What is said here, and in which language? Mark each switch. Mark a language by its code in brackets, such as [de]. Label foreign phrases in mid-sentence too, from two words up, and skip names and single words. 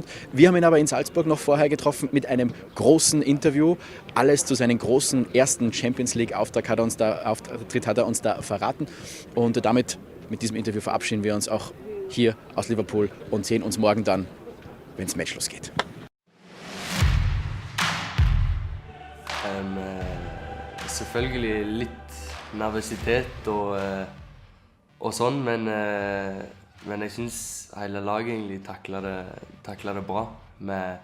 [de] Wir haben ihn aber in Salzburg noch vorher getroffen mit einem großen Interview. Alles zu seinem großen ersten Champions League Auftritt hat er uns da verraten. Und damit, mit diesem Interview verabschieden wir uns auch hier aus Liverpool und sehen uns morgen dann, wenn es Match losgeht. [no] Selvfølgelig litt nervøsitet og sånn, men jeg synes hele laget egentlig takler det bra med